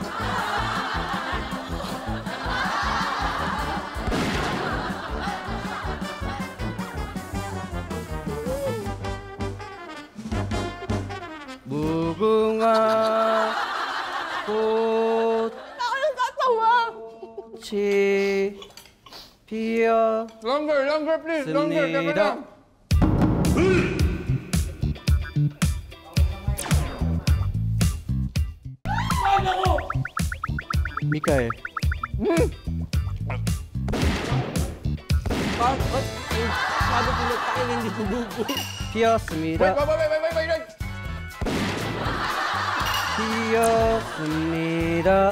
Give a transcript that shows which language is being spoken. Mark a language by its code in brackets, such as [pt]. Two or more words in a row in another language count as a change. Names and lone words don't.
[ko] 무궁화 꽃이 피었습니다. 미카엘. [tl] Sabi ko na tayo hindi tumubo. [ko] 피었습니다. 피었습니다.